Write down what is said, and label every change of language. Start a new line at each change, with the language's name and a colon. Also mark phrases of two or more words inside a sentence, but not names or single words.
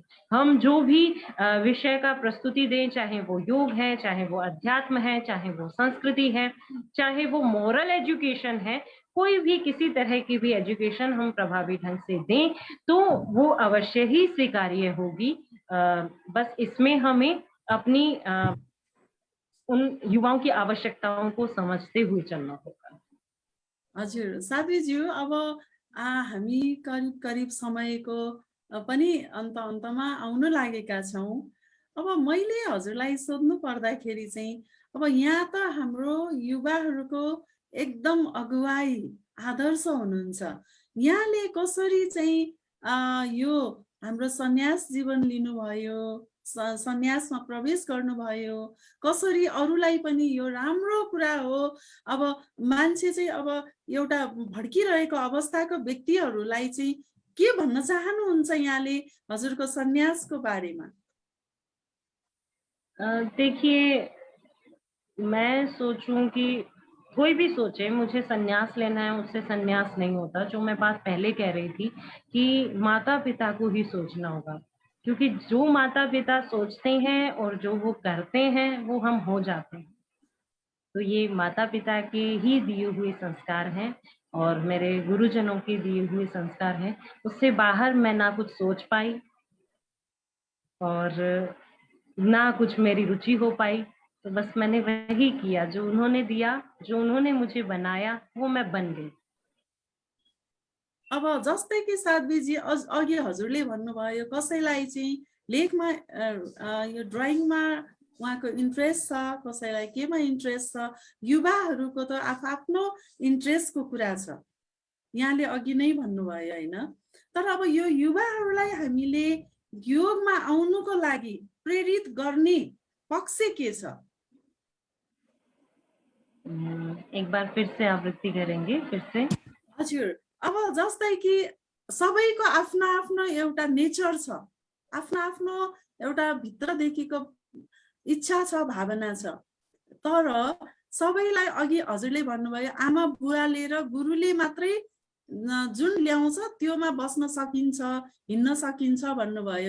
Hindi: हम जो भी विषय का प्रस्तुति दें, चाहे वो योग है, चाहे वो अध्यात्म है, चाहे वो संस्कृति है, चाहे वो
English: moral education
Hindi: है, कोई भी किसी तरह की भी एजुकेशन हम प्रभावी ढंग से दें तो वो अवश्य ही स्वीकार्य होगी। बस इसमें हमें अपनी उन युवाओं की आवश्यकताओं को समझते हुए चलना होगा।
Nepali: हजुर साध्वीज्यू, अब हामी करिब करिब समयको पनि अन्तमा आउन लागेका छौँ। अब मैले हजुरलाई सोध्नु पर्दाखेरि चाहिँ, अब यहाँ त हाम्रो युवाहरूको एकदम अगुवाई आदर्श हुनुहुन्छ। यहाँले कसरी चाहिँ यो हाम्रो सन्यास जीवन लिनुभयो, सन्यासमा प्रवेश गर्नुभयो, कसरी अरूलाई पनि यो राम्रो कुरा हो। अब मान्छे चाहिँ अब एउटा भड्किरहेको अवस्थाको व्यक्तिहरूलाई चाहिँ के भन्न चाहनुहुन्छ यहाँले हजुरको सन्यासको बारेमा?
Hindi: देखिए, मैं सोचूं कि कोई भी सोचे मुझे सन्यास लेना है, उससे सन्यास नहीं होता। जो मैं बात पहले कह रही थी कि माता पिता को ही सोचना होगा, क्योंकि जो माता पिता सोचते हैं और जो वो करते हैं वो हम हो जाते हैं। तो ये माता पिता के ही दिए हुए संस्कार हैं और मेरे गुरुजनों के दिए हुए संस्कार हैं। उससे बाहर मैं ना कुछ सोच पाई और ना कुछ मेरी रुचि हो पाई। तो बस मैंने वही किया जो उन्होंने दिया, जो उन्होंने मुझे बनाया, वो मैं बन गई।
Nepali: अब जस्तै कि साध्वीजी अघि हजुरले भन्नुभयो कसैलाई चाहिँ लेखमा यो ड्राइङमा उहाँको इन्ट्रेस्ट छ, कसैलाई केमा इन्ट्रेस्ट छ। युवाहरूको त आफ्नो इन्ट्रेस्टको कुरा छ, यहाँले अघि नै भन्नुभयो होइन। तर अब यो युवाहरूलाई हामीले योगमा आउनुको लागि प्रेरित गर्ने पक्ष के छ?
Hindi: एक बार फिर से आवृत्ति करेंगे फिर से?
Nepali: हजुर, अब जस्तै कि सबैको आफ्नो आफ्नो एउटा नेचर छ, आफ्नो आफ्नो एउटा भित्रदेखिको इच्छा छ, भावना छ। तर सबैलाई अघि हजुरले भन्नुभयो आमा बुवाले र गुरुले मात्रै जुन ल्याउँछ त्योमा बस्न सकिन्छ, हिँड्न सकिन्छ भन्नुभयो।